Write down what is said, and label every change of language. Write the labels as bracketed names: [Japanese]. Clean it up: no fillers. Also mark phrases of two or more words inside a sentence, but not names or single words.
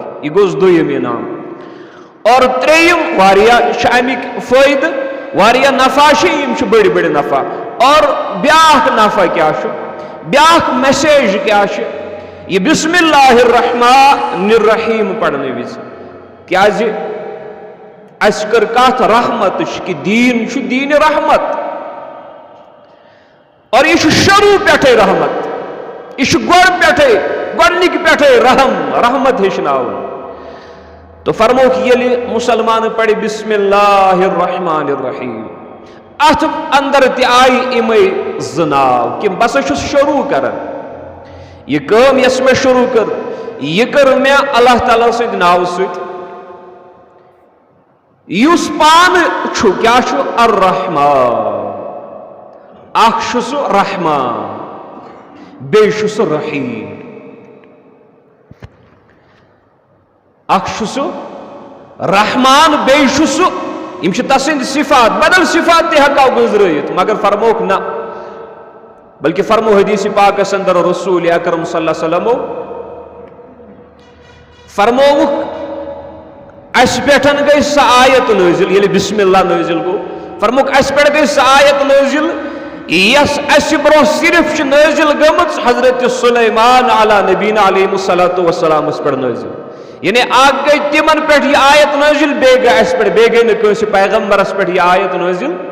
[Kashmiri] یہ گوٚژھ دوٚیِم انعام اور ترٛیٚیِم واریاہ چھِ امیِکۍ فٲیدٕ واریاہ نفع چھِ یِم چھِ بٔڑۍ بٔڑۍ نفع اور بیاکھ نفع کیٛاہ چھُ بیاکھ میسیج کیٛاہ چھِ یہ [Arabic] بسم اللہ الرحمن الرحیم [Kashmiri] پڑھنہٕ وِزِ کیازِ اسہِ کٔر کتھ رحمتٕچ کہ دیٖن چھُ دیٖنِ رحمت اور یہ چھُ شروع پٮ۪ٹھے رحمت یہ چھُ گۄڈٕ پٮ۪ٹھے گۄڈنِکہِ پٮ۪ٹھے رحمت ہیٚچھناوُن تو فرموک ییٚلہِ مسلمان پڑِ [Arabic] بسم اللہ الرحمن الرحیم [Kashmiri] اتھ اندر تہِ آیہِ یِمے زٕ ناو کہ بہٕ ہسا چھُس شروع کران یہ کٲم یۄس مےٚ شروع کٔر یہ کٔر مےٚ اللہ تعالیٰ سٕنٛدِ ناوٕ سۭتۍ یُس پانہٕ چھُ کیٛاہ چھُ الرحمان اکھ چھُ سُہ رحمان بیٚیہِ چھُ سُہ رحیٖم اکھ چھُ سُہ رحمان بیٚیہِ چھُ سُہ یِم چھِ تسٕنٛدۍ صفات بدل صفات تہِ ہٮ۪کو گُزرٲیِتھ مگر فرموکھ نہ بلکہ فرمو حدیث پاکس اندر رسول اکرم [Arabic] صلی اللہ علیہ وسلم [Kashmiri] فرمووُکھ اس پٮ۪ٹھ گئی سۄ آیت نٲزِل ییٚلہِ بسم اللہ نٲزِل گوٚو فرموکھ اس پٮ۪ٹھ گئی سۄ آیت نٲزِل یس اسہِ برونٛہہ صرف چھِ نٲزِل گٔمٕژ حضرت سلیمان [Arabic] علیٰ نبینا علیہ الصلاۃ والسلامس [Kashmiri] پٮ۪ٹھ نٲزِل یعنی اکھ گئی تمن پٮ۪ٹھ یہ آیت نٲزِل بیٚیہِ گٔے اسہِ پٮ۪ٹھ بیٚیہِ گٔے نہٕ کٲنٛسہِ پیغمبرس پٮ۪ٹھ یہ آیت نٲزِل